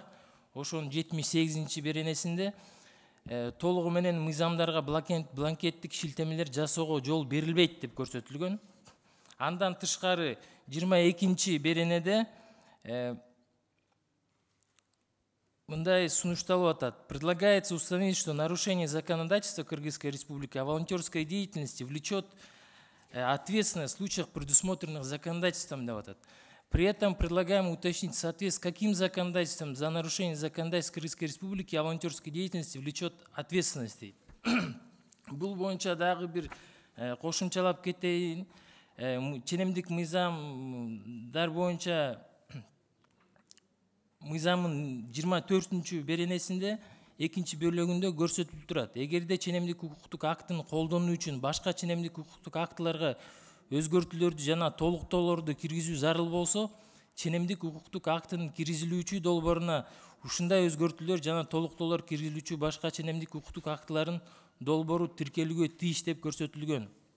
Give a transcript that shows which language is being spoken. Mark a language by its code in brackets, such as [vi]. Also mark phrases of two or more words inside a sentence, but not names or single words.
[ky] Ошонун 78-чи беренесинде толугу менен мыйзамдарга бланкеттик шилтемелер жасоого жол берилбейт деп көрсөтүлгөн. Андан тышкары 22-чи беренеде мындай сунушталып атат. [ru] Предлагается установить, что нарушение законодательства Кыргызской Республики о волонтерской деятельности влечет ответственность в случаях, предусмотренных законодательством, [ky] деп атат. [ru] При этом предлагаем уточнить, в соответствии с каким законодательством за нарушение законодательства Кыргызской Республики о волонтерской деятельности влечет ответственность. [ky] Бул боюнча дагы бир кошумчалап кетейин. Ченемдик мыйзамдар боюнча мыйзамдын 24-чү беренесинде 2-чи бөлүгүндө көрсөтүлүп турат. Эгерде ченемдик укуктук актын колдонуу үчүн башка ченемдик укуктук актыларга өзгөртүүлөрдү жана толуктоолорду киргизүү зарыл болсо, ченемдик укуктук актынын киргизилүүчү долбооруна ушундай өзгөртүүлөр жана толуктоолор киргизилүүчү башка ченемдик укуктук актыларын долбоору тиркелүүгө тийиш деп көрсөтүлгөн.